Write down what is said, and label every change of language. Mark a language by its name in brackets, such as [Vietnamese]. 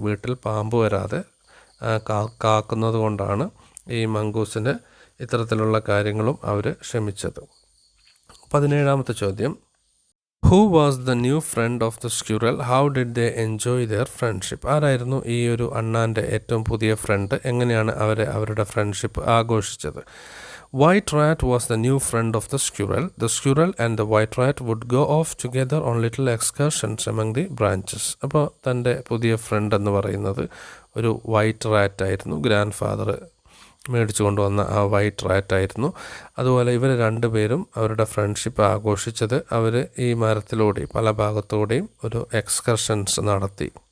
[Malayalam] വീട്ടിൽ പാമ്പ് വരാതെ കാക്കുന്നത് കൊണ്ടാണ് ഈ മംഗൂസിൻ്റെ ഇത്തരത്തിലുള്ള കാര്യങ്ങളും അവർ ക്ഷമിച്ചത്. 17ാമത്തെ ചോദ്യം, [English] Who was the new friend of the squirrel? How did they enjoy their friendship? [Malayalam] ആരായിരുന്നു ഈ ഒരു അണ്ണാൻ്റെ ഏറ്റവും പുതിയ ഫ്രണ്ട്? എങ്ങനെയാണ് അവരുടെ ഫ്രണ്ട്ഷിപ്പ് ആഘോഷിച്ചത്? [English] White rat was the new friend of the squirrel. The squirrel and the white rat would go off together on little excursions among the branches. [Malayalam] അപ്പോൾ തൻ്റെ പുതിയ ഫ്രണ്ട് എന്ന് പറയുന്നത് ഒരു വൈറ്റ് റാറ്റ് ആയിരുന്നു. ഗ്രാൻഡ് ഫാദർ മേടിച്ചു കൊണ്ടുവന്ന ആ വൈറ്റ് റാറ്റ് ആയിരുന്നു. അതുപോലെ ഇവർ രണ്ടുപേരും അവരുടെ ഫ്രണ്ട്ഷിപ്പ് ആഘോഷിച്ചത് അവർ ഈ മരത്തിലൂടെയും പല ഭാഗത്തൂടെയും ഒരു എക്സ്കർഷൻസ് നടത്തി.